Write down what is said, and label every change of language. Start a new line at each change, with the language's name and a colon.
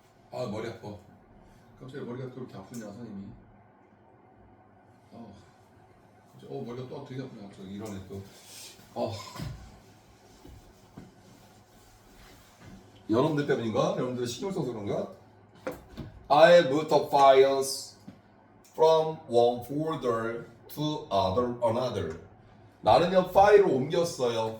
Korean: 머리 아파. 갑자기 머리가 또 이렇게 아프냐 선생님이. 머리가 또 되게 아프냐. 저기 이러네 또. 여러분들 때문인가? 여러분들 신경 써서 그런가?
English: I moved the files from one folder to another.
Korean: 나는요 파일을 옮겼어요.